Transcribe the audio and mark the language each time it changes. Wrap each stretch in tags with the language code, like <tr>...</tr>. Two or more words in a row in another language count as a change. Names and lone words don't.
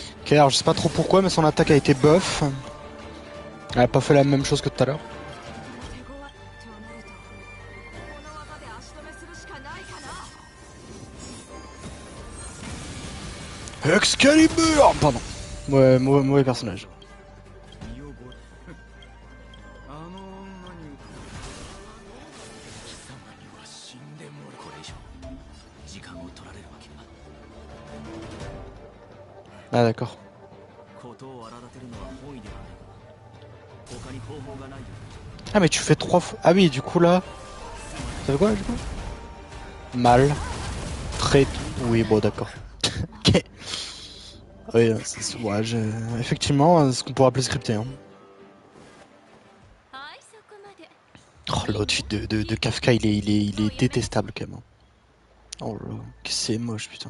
<fr>Ok, alors je sais pas trop pourquoi, mais son attaque a été buff. Elle a pas fait la même chose que tout à l'heure. Excalibur! Pardon. Ouais, mauvais personnage.</fr> <ja>見覚えあの女に貴様には死んでもらうこれ以上時間を取られるわけは</ja> <fr>Ah d'accord.</fr> <ja>事を荒立てるのは本意ではないが他に方法がないよ</ja> <fr>Ah mais tu fais 3 fois... Ah oui, du coup là... Ça fait quoi du coup? Mal. Très... Oui, bon d'accord. Ok. Oui, ouais, effectivement, ce qu'on pourrait appeler scripté. Hein. Oh, l'outfit de Kafka, il est détestable quand même. Hein. Oh là, que c'est moche putain.</fr>